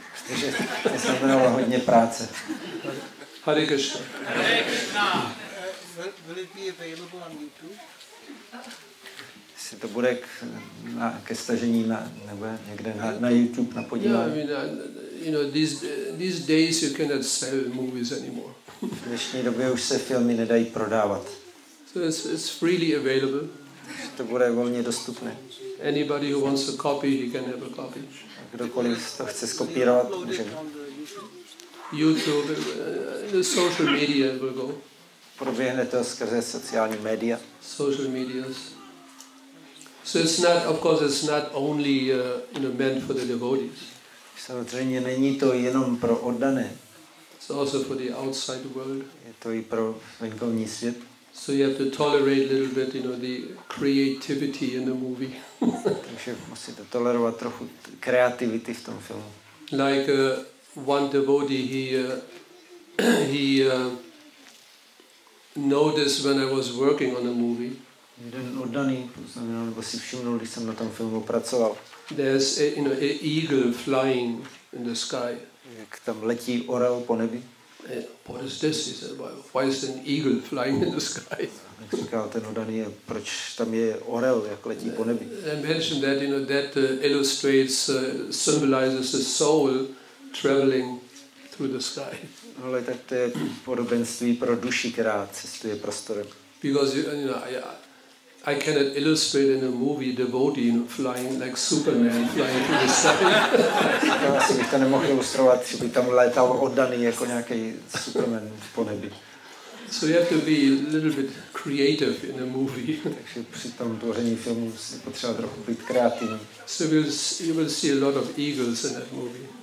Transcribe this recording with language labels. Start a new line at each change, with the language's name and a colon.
Czech: Protože jsme měli hodně práce. Hare Krishna. Hare Krishna.
English: Will it be available on YouTube?
Czech: Jestli to bude ke stažení nebo někde na YouTube na podívání.
English: Yeah, I mean, these days you cannot sell movies anymore.
Czech: V dnešní době už se filmy nedají prodávat.
English: So it's freely available.
Czech: To bude volně dostupné.
English: Anybody who wants a copy, he can have a copy.
Czech: Kdokoliv to chce skopírovat, může.
English: YouTube, the social media will go.
Czech: proběhne to skrze sociální média.
English: Social medias. So it's not, of course, it's not only meant for the devotees.
Czech: Samozřejmě není to jenom pro oddané.
English: It's also for the outside world.
Czech: Je to i pro venkovní svět.
English: So you have to tolerate a little bit, the creativity in the movie.
Czech: Takže musíte tolerovat trochu kreativity v tom filmu.
English: Like one devotee, he noticed when I was working on a movie.
Czech: Jeden oddaný poznamenal, nebo si všimnul, když jsem na tom filmu pracoval.
English: There's a eagle flying in the sky.
Czech: Jak tam letí orel po nebi.
English: What is this? He said, why is an eagle flying in the sky?
Czech: Říkal ten oddaný, proč tam je orel, jak letí po nebi.
English: I mentioned that, that illustrates, symbolizes the soul traveling through the sky.
Czech: Ale tak to je podobenství pro duši, která cestuje prostorem.
English: Because I cannot illustrate in a movie devotee flying like Superman flying through the sky.
Czech: Asi bych to nemohl ilustrovat, že by tam létal oddaný jako nějaký Superman po nebi.
English: So you have to be a little bit creative in a movie.
Czech: Takže při tom tvoření filmu je potřeba trochu být kreativní.
English: So you will see a lot of eagles in that movie.